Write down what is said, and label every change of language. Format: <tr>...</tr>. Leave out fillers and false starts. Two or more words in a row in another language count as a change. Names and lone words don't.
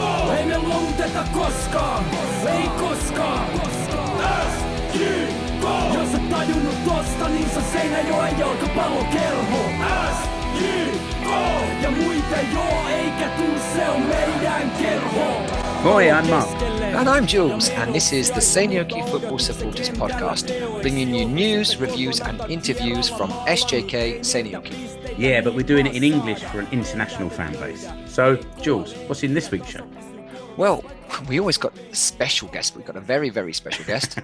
<fi>Ei me luovuteta koskaan. Ei koskaan. SJK! Jos et tajunnut tosta, niin se Seinäjoen jalkapallokerho. SJK! Ja muita joo, eikä tuu, se on meidän kerho. Moi,</fi> <en>I'm Mark. And I'm Jules, and this is the Seinäjoki Football Supporters Podcast, bringing you news, reviews and interviews from SJK Seinäjoki. Yeah, but we're doing it in English for an international fan base. So, Jules, what's in this week's show? Well, we always got a special guest. We've got a very, very special guest.</en>